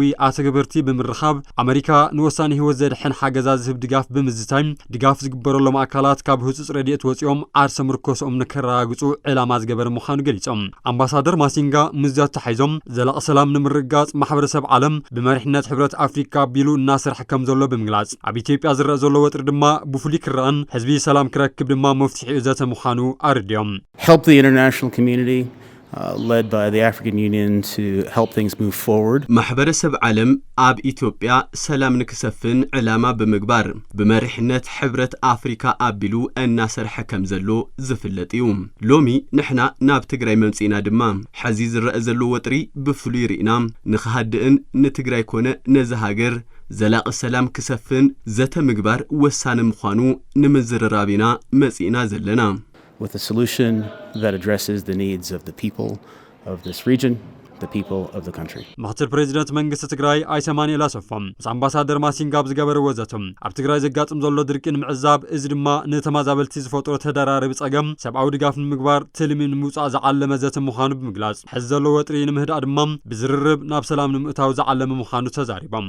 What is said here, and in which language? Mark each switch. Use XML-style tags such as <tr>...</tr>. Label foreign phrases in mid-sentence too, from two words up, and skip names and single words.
<ti>ኣተገበርቲ ብምርኻብ ኣሜሪካ ንወሳኒ ህይወት ዘድሕን ሓገዛ ዝህብ ድጋፍ ብምዝታይ ድጋፍ ዝግበረሎም ኣካላት ካብ ህጹጽ ረድኤት ወጽኦም ዓርሰ ምርኮሶም ንከረጋግጹ ዕላማ ዝገበረ ምዃኑ ገሊጾም አምባሳደር ማሲንጋ ምዝያት ተሓይዞም ዘላቕ ሰላም ንምርጋጽ ማሕበረሰብ ዓለም ብመሪሕነት ሕብረት ኣፍሪካ ቢሉ እናሰርሐ ከም ዘሎ ብምግላጽ ኣብ ኢትዮጵያ ዝረአ ዘሎ ወጥሪ ድማ ብፍሉይ ክረአን ህዝቢ ሰላም ክረክብ ድማ መፍትሒ ዘተ ምዃኑ</ti> <en>help the international community led by the African Union to help things move forward.</en> <ti>ማሕበረሰብ ዓለም ኣብ ኢትዮጵያ ሰላም ንክሰፍን ዕላማ ብምግባር ብመሪሕነት ሕብረት ኣፍሪካ ኣቢሉ እናሰርሐ ከም ዘሎ ዝፍለጥ እዩ ሎሚ ንሕና ናብ ትግራይ መምጽኢና ድማ ሕዚ ዝረአ ዘሎ ወጥሪ ብፍሉይ ርኢና ንኽሃድእን ንትግራይ ኮነ ነዚ ሃገር ዘላቕ ሰላም ክሰፍን ዘተ ምግባር ወሳኒ ምዃኑ ንምዝርራቢና መጽኢና ዘለና</ti> <en>with a solution that addresses the needs of the people of this region, the people of the country.</en> <ti>ምክትል ፕሬዚደንት መንግስቲ ትግራይ ኣይተማንኤል ኣሰፋም ምስ አምባሳደር ማሲንጋ ዝገበረ ወዘቶም ኣብ ትግራይ ዘጋጥም ዘሎ ድርቂ ንምዕዛብ እዚ ድማ ንተማዛበልቲ ዝፈጥሮ ተደራራቢ ጸገም ሰብኣዊ ድጋፍ ንምግባር ትልሚ ንምውጻእ ዝዓለመ ዘተ ምዃኑ ብምግላጽ ሕዚ ዘሎ ወጥሪ ንምህዳእ ድማ ብዝርርብ ናብ ሰላም ንምእታው ዝዓለመ ምዃኑ ተዛሪቦም</ti>